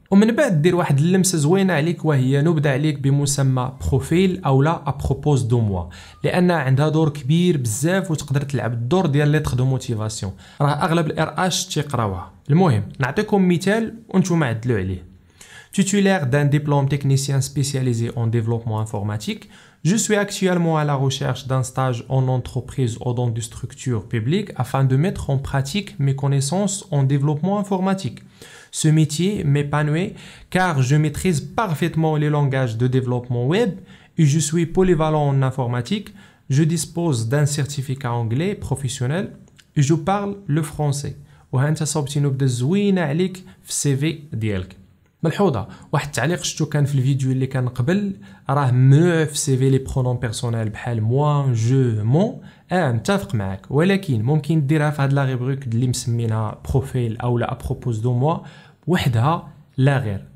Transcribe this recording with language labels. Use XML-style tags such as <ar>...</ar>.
<ar>ومن بعد دير واحد اللمسه زوينه عليك، وهي نبدا عليك بمسمى</ar> <fr>بروفيل او لا ابروبوز دو موا،</fr> <ar>لان عندها دور كبير بزاف وتقدر تلعب الدور ديال</ar> <fr>ليتر دو موتيفاسيون،</fr> <ar>راه اغلب الار اش تيقراوها. المهم نعطيكم مثال وانتم عدلوا عليه.</ar> <fr>Titulaire d'un diplôme technicien spécialisé en développement informatique, je suis actuellement à la recherche d'un stage en entreprise ou dans des structures publiques afin de mettre en pratique mes connaissances en développement informatique. Ce métier m'épanouit car je maîtrise parfaitement les langages de développement web et je suis polyvalent en informatique. Je dispose d'un certificat anglais professionnel et je parle le français.</fr> <ar>وهانت صوبتي نبدا زوينه عليك في السي في ديالك. ملحوظه، واحد التعليق شفتو كان في الفيديو اللي كان قبل، راه ممنوع في السي في</ar> <fr>لي برونون بيرسونيل</fr> <ar>بحال</ar> <fr>موا جو مون.</fr> <ar>متفق معاك، ولكن ممكن ديرها في هاد</ar> <fr>لا ريبروك</fr> <ar>اللي مسمينها</ar> <fr>بروفيل او لا ابروبوز دو موا</fr> <ar>وحدها لا غير.</ar>